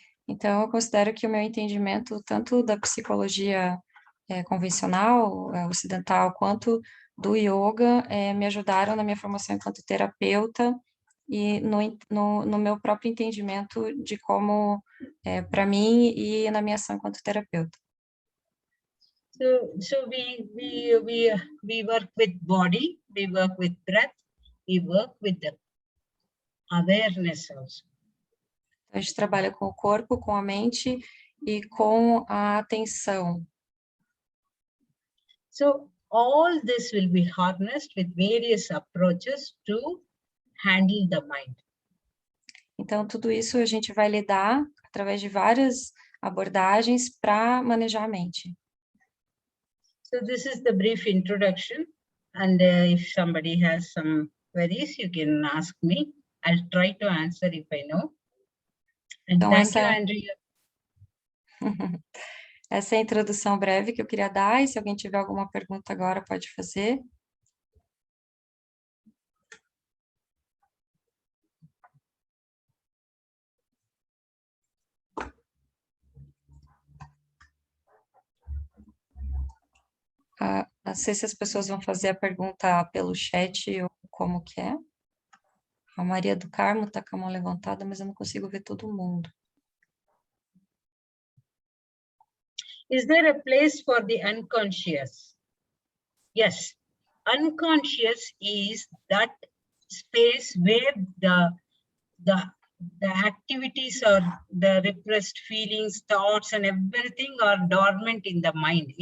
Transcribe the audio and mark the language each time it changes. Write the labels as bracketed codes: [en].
[pt] Então, eu considero que o meu entendimento, tanto da psicologia convencional, ocidental, quanto do yoga, me ajudaram na minha formação enquanto terapeuta e no meu próprio entendimento de como, para mim, e na minha ação enquanto terapeuta. [en] So we work with body, we work with breath, we work with the awareness also. [pt] A gente trabalha com o corpo, com a mente e com a atenção. [en] So all this will be harnessed with various approaches to handle the mind. [pt] Então, tudo isso a gente vai lidar através de várias abordagens para manejar a mente. [en] So this is the brief introduction, and if somebody has some queries, you can ask me. I'll try to answer if I know. And [pt] Então, [en] thank you, Andrea. [pt] Essa é a introdução breve que eu queria dar, e se alguém tiver alguma pergunta agora, pode fazer. Não sei se as pessoas vão fazer a pergunta pelo chat ou como que é. A Maria do Carmo está com a mão levantada, mas eu não consigo ver todo mundo. [en] Is there a place for the unconscious? Yes. Unconscious is that space where the activities or the repressed feelings, thoughts, and everything are dormant in the mind.